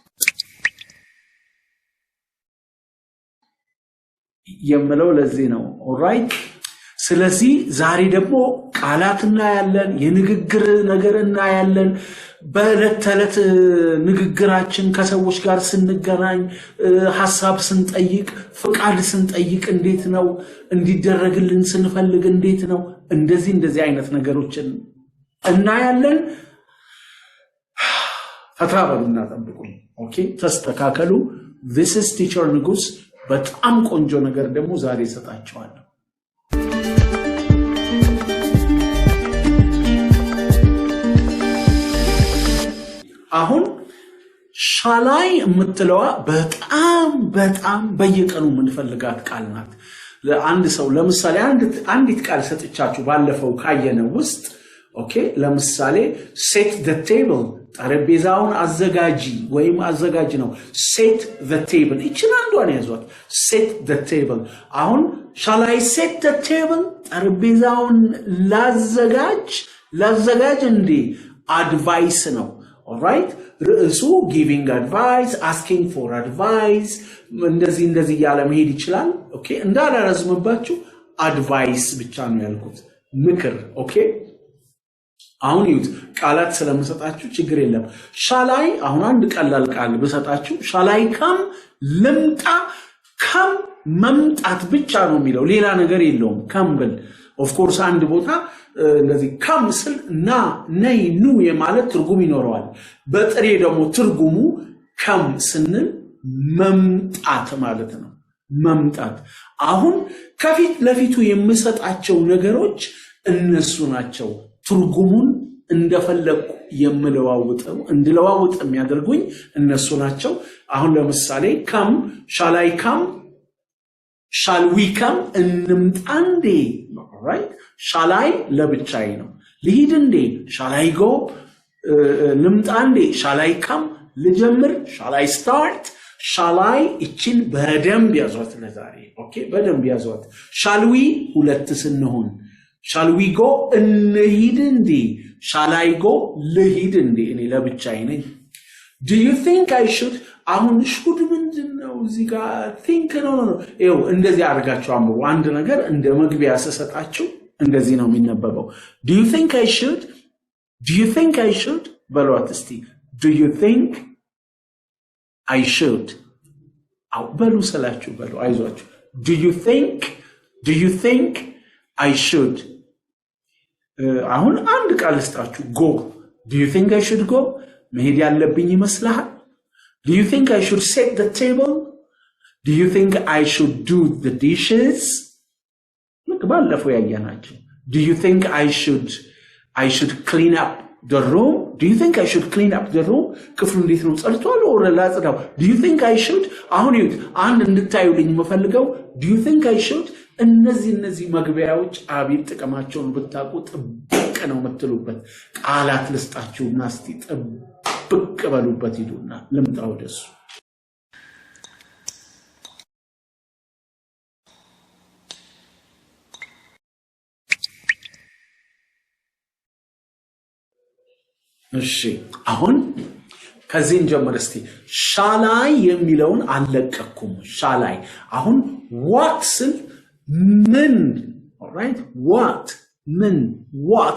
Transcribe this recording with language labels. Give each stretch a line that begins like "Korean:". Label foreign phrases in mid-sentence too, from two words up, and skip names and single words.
Amharic: የምለው ለዚህ ነው ኦልራይት ስለዚህ ዛሬ ደግሞ ቃላትና ያለን የንግግር ነገርና ያለን በለተለት ንግግራችን ከሰዎች ጋር ስንገናኝ ሐሳብ ስንጠይቅ ፍቃድ ስንጠይቅ እንዴት ነው እንዲደረግልን ስንፈልግ እንዴት ነው እንደዚህ አይነት ነገሮችን እና ያለን ፈታ በሉና ጠብቁኝ ኦኬ ተስተካከሉ
English: this is teacher
Amharic: ንጉስ በጣም ቆንጆ ነገር ደግሞ ዛሬ ሰጣችኋለሁ አሁን ሻላይ የምትለዋ በጣም በየቀኑ ምንፈልጋት ቃል ናት ለአንድ ሰው ለምሳሌ አንዲት ቃል ሰጥቻችሁ ባለፈው ካየነው ውስጥ ኦኬ ለምሳሌ
English: set the table
Amharic: ጠረጴዛውን አዘጋጂ ወይም አዘጋጅ ነው
English: set the table
Amharic: እቺን አንዷን ያዟት
English: set the table
Amharic: አሁን
English: shall I set the table
Amharic: ጠረጴዛውን ላዘጋጅ እንዴ advice ነው alright ርዕሱ
English: giving advice asking for advice
Amharic: እንደዚህ ያለ መሄድ ይችላል ኦኬ እንዳላረዝምባችሁ advice ብቻ ነው ያልኩት ምክር ኦኬ አሁን ይሁት ቃላት ስለምሰጣችሁ ችግር የለም ሻላይ አሁን አንድ ቀላል ቃል በሰጣችሁ ሻላይ ልምጣ መምጣት ብቻ ነው የሚለው ሌላ ነገር የለውም ከምብል
English: of course
Amharic: አንድ ቦታ እንደዚህ ስል ነይ ኑ የማለት ትርጉም ይኖረዋል በጥሬ ደግሞ ትርጉሙ ስንል መምጣት ማለት ነው መምጣት አሁን ከፊት ለፊቱ የምሰጣቸው ነገሮች እነሱ ናቸው ትርጉሙን እንደፈለኩ እንድለዋውጥ የሚያደርጉኝ እነሱ ናቸው አሁን ለምሳሌ
English: shall we come
Amharic: እንምጣ እንዴ
English: right shall I
Amharic: ለብቻዬ ነው ልሂድ እንዴ
English: shall I go
Amharic: ልምጣ እንዴ
English: shall I come ልጀምር shall I start shall I
Amharic: እቺን በደንብ ያዟት ለዛሬ ኦኬ በደንብ ያዟት
English: shall we
Amharic: ሁለት ስንሆን
English: shall we go
Amharic: እንሂድ እንዴ
English: shall I go
Amharic: ልሂድ እንዴ እኔ ለብቻዬ ነኝ
English: do you think I should አሁን
Amharic: should ምንድነው እዚህ ጋር think ነው እንደዚህ አድርጋችሁ አንብቡ አንድ ነገር እንደ መግቢያ ሰሰጣችሁ እንደዚህ ነው የሚነበበው
English: do you think I should
Amharic: በሏት እስቲ
English: do you think I should
Amharic: አው በሉ ሰላችሁ በሉ አይዟችሁ
English: do you think I should
Amharic: አሁን አንድ ቃል ልስጣችሁ
English: go do you think I should go
Amharic: መሄድ ያለብኝ ይመስልሃል
English: do you think I should set the table do you think I should do the dishes
Amharic: ባለፈው ያያናችሁ
English: do
Amharic: you think I should clean up the room
English: do you think I should clean up the room
Amharic: ክፍሉ እንዴት ነው ጸድቷል ወር ላጽዳው
English: do you think I should
Amharic: አሁን ይሁት አንድ እንድታዩልኝ መፈልገው
English: do you think I should
Amharic: እነዚህ መግቢያዎች አቤት ጥቅማቸውን ብታውቁ ጥብቅ ነው የምትሉበት ቃላት ልስጣችሁና እስቲ ጥብቅ በሉበት ይዱና ልምጣው ደሱ እሺ አሁን ከዚህን ጀምር እስቲ ሻላይ የሚለውን አለቀኩም ሻላይ አሁን what ስል ምን
English: alright what